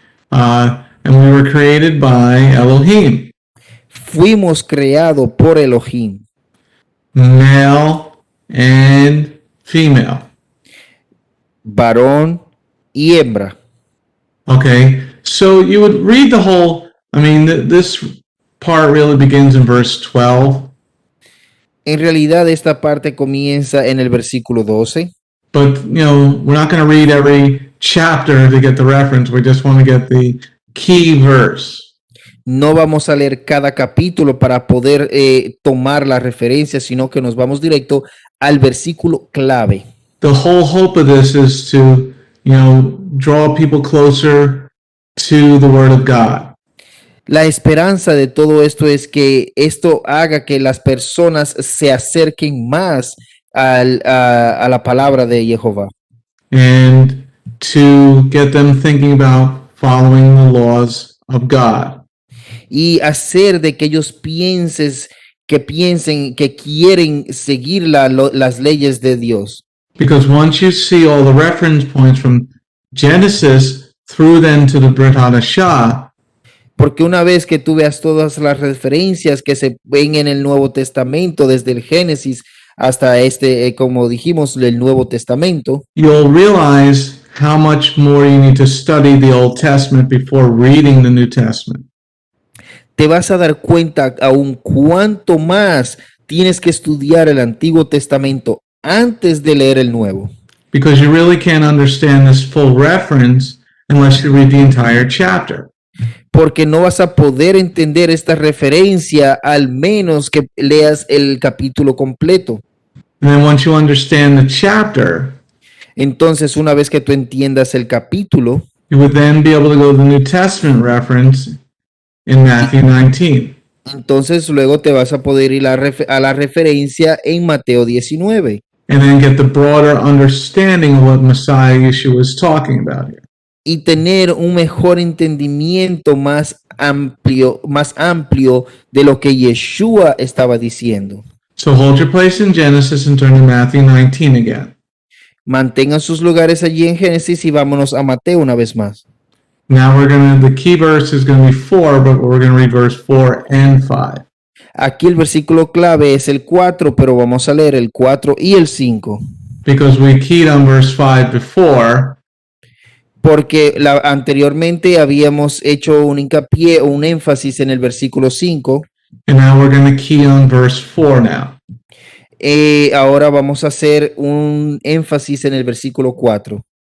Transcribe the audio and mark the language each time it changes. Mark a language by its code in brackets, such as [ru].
[en] And we were created by Elohim, [es] Fuimos creados por Elohim, [en] male and female. [es] varón y hembra. [en] Okay, so you would read the whole, this part really begins in verse 12. [es] En realidad esta parte comienza en el versículo 12. [en] But, we're not going to read every chapter to get the reference. We just want to get the key verse. [es] No vamos a leer cada capítulo para poder tomar la referencia, sino que nos vamos directo al versículo clave. [en] The whole hope of this is to, draw people closer to the Word of God. [es] La esperanza de todo esto es que esto haga que las personas se acerquen más a la palabra de Jehová. [en] And to get them thinking about following the laws of God. [es] Y hacer de que ellos piensen que quieren seguir las leyes de Dios. [en] Because once you see all the reference points from Genesis through then to the Brit Hadashah, [es] Porque una vez que tú veas todas las referencias que se ven en el Nuevo Testamento, desde el Génesis hasta como dijimos, el Nuevo Testamento, [en] you'll realize how much more you need to study the Old Testament before reading the New Testament. [es] te vas a dar cuenta aún cuánto más tienes que estudiar el Antiguo Testamento antes de leer el Nuevo. [en] Because you really can't understand this full reference unless you read the entire chapter. [es] Porque no vas a poder entender esta referencia al menos que leas el capítulo completo. [en] And then once you understand the chapter, [es] Entonces, una vez que tú entiendas el capítulo, [en] you would then be able to go to the New Testament reference in Matthew 19. [es] entonces luego te vas a poder ir a la referencia en Mateo 19 [en] And then get the broader understanding of what Messiah Yeshua is talking about here. [es] y tener un mejor entendimiento más amplio de lo que Yeshua estaba diciendo. [en] So hold your place in Genesis and turn to Matthew 19 again. [es] Mantengan sus lugares allí en Génesis y vámonos a Mateo una vez más. [en] Now the key verse is going to be 4, but we're going to read verse 4 and 5. [es] Aquí el versículo clave es el 4, pero vamos a leer el 4 y el 5. [en] Because we keyed on verse 5 before, [es] Porque anteriormente habíamos hecho un hincapié o un énfasis en el versículo 5. [en] and now we're going to key on verse 4 now. [es] Ahora vamos a hacer un énfasis en el versículo 4.